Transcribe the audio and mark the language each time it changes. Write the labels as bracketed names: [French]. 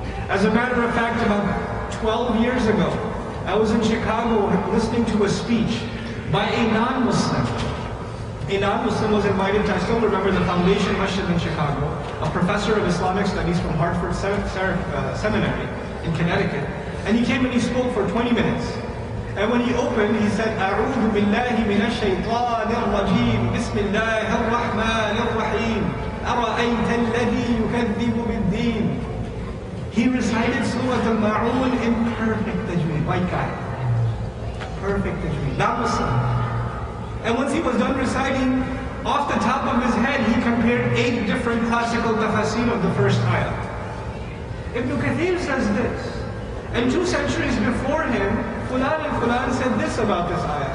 [English] As a matter of fact, about 12 years ago, I was in Chicago listening to a speech by a non-Muslim. A non-Muslim was invited to, I still remember the Foundation Masjid in Chicago, a professor of Islamic studies from Hartford Seminary in Connecticut. And he came and he spoke for 20 minutes. And when he opened, he said, [Arabic] أعوذ بالله من الشيطان الرجيم بسم الله الرحمن الرحيم أرأيت الذي يكذب بالدين. [English] He recited Surah Al-Ma'un in perfect tajweed. White guy. Perfect tajweed. Not Muslim. And once he was done reciting, off the top of his head, he compared 8 different classical tafsir of the first ayah. Ibn Kathir says this. And 2 centuries before him, Fulan and Fulan said this about this ayah.